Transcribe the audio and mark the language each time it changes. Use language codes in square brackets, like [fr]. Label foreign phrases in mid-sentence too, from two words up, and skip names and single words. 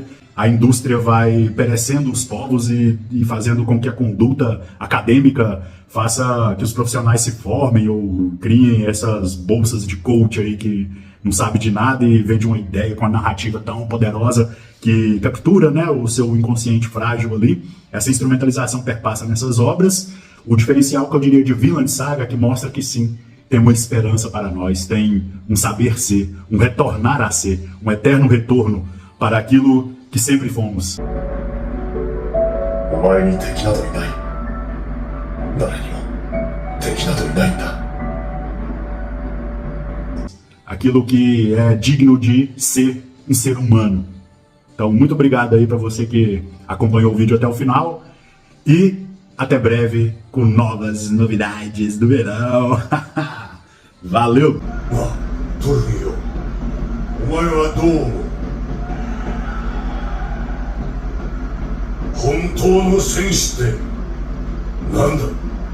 [pt] A indústria vai perecendo os povos e fazendo com que a conduta acadêmica faça que os profissionais se formem ou criem essas bolsas de coach aí que não sabe de nada e vende uma ideia com uma narrativa tão poderosa que captura, né, o seu inconsciente frágil ali. Essa instrumentalização perpassa nessas obras. O diferencial que eu diria de Vinland Saga, que mostra que sim, tem uma esperança para nós, tem um saber ser, um retornar a ser, um eterno retorno para aquilo que sempre fomos. [ja] お前に敵などいない。誰にも敵などいないんだ。 [pt] Aquilo que é digno de ser um ser humano. Então, muito obrigado aí para você que acompanhou o vídeo até o final e até breve com novas novidades do verão. Valeu! [ja] トルフィーよ、お前はどう思う？本当の戦士ってなんだ？